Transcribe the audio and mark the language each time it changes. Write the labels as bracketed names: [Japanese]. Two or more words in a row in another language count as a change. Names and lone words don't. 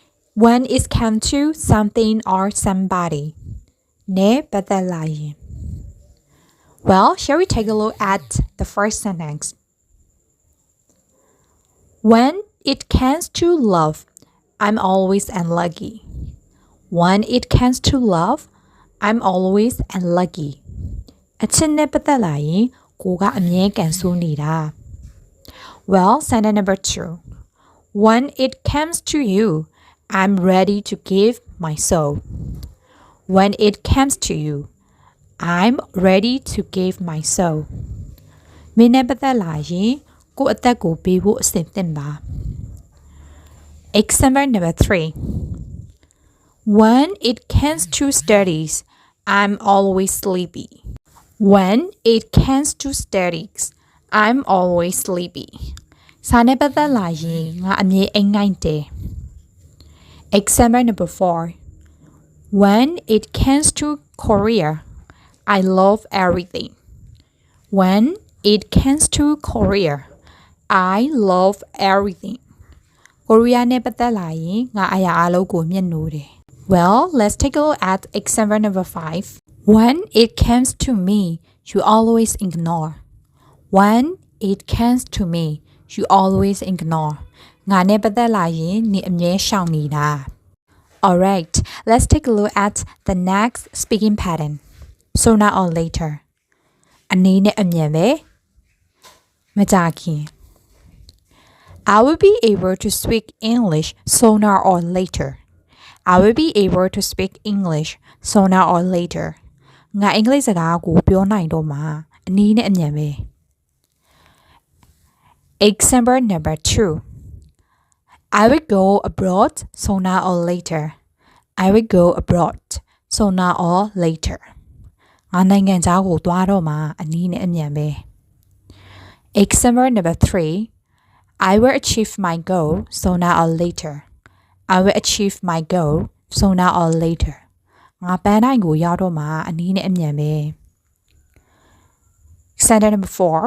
[English] When it comes to something or somebody. 네 ပတ်သက်လာရင် Well, shall we take a look at the first sentence? When it comes to love, I'm always unlucky. When it comes to love, I'm always unlucky. [Burmese] အချစ်နဲ့ပတ်သက်လာရင်ကိုကအမြဲကန်ဆိုးနေတာ [English] Well, sentence number 2. When it comes to you, I'm ready to give my soul. When it comes to you, I'm ready to give my soul. [Burmese] မင်းနဲ့ပတ်သက်လာရင်ကိုအသက်ကိုပေးဖို့အဆင်သင့်ပါ [English] Example number 3. When it comes to studies, I'm always sleepy. When it comes to studies, I'm always sleepy. [Burmese] စာနဲ့ပတ်သက်လာရင်ငါအမြဲအိမ်ငိုက်တယ် [English] Example number 4. When it comes to Korea, I love everything. When it comes to Korea, I love everything. [Burmese] Korea နဲ့ပတ်သက်လာရင်ငါအရာအလုံးကိုမျက်နှိုးတယ် [English] Well, let's take a look at example number 5. When it comes to me, you always ignore. When it comes to me, you always ignore. [Burmese] ငါနဲ့ပတ်သက်လာရင်နင်အမြဲရှောင်နေတာ [English] Alright, let's take a look at the next speaking pattern. Sooner or later. [Burmese] အနေနဲ့အမြန်ပဲမကြာခင် [English] I will be able to speak English sooner or later. I will be able to speak English sooner or later. [Burmese] ငါအင်္ဂလိပ်စကားကိုပြောနိုင်တော့မှာအနည်းနဲ့အမြန်ပဲ [English] Example number 2. I will go abroad sooner or later. I will go abroad sooner or later. [Burmese] ငါနိုင်ငံခြားကိုသွားတော့မှာအနည်းနဲ့အမြန်ပဲ [English] Example number 3. I will achieve my goal sooner or later. I will achieve my goal sooner or later. [Burmese] ငါပန်းတိုင်းကိုရောက်တော့မှာအနည်းနဲ့အမြန်ပဲ [English] Sentence number 4.